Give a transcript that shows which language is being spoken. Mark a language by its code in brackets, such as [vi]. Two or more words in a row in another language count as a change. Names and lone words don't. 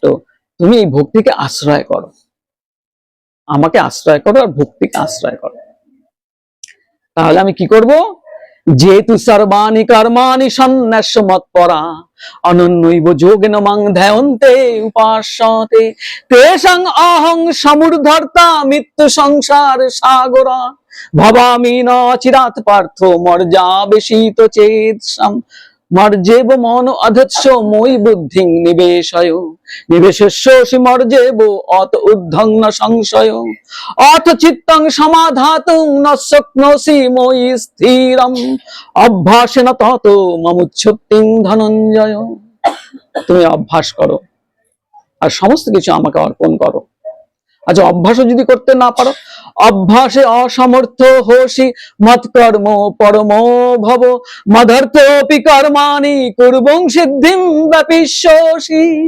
[bn] তুমি এই ভক্তিকে আশ্রয় করো, আমাকে আশ্রয় করো আর ভক্তিকে আশ্রয় করো। তাহলে আমি কি করব? [sa] যেতু সর্বাণি কর্মাণি সন্ন্যাস মৎপরা অনন্যৈব যোগেন মাং ধ্যায়ন্তে উপাস্যতে তেষাং অহং সমুর্ধর্তা মৃত্যু সংসার সাগরা ভবামি ন চিরাৎ পার্থ মর্যাবেশিত চেতসাম মর্যেব মন অধৎস মই বুদ্ধিং নিবেশয় নিবেশস্য মর্যেব অত ঊর্ধ্বং ন সংশয় অথ চিত্তং সমাধাতুং ন শক্নোসি মই স্থিরম অভ্যাসেন তত মমুচ্ছুতিং ধনঞ্জয়। [bn] তুমি অভ্যাস করো আর সমস্ত কিছু আমাকে অর্পণ করো। আচ্ছা, অভ্যাসও যদি করতে না পারো, [sa] অভ্যাসে অসমর্থ হোসি মৎকর্ম পরম ভব মদর্থপি কর্মাণি কুর্বং সিদ্ধিম ব্যাপিষ্যসি।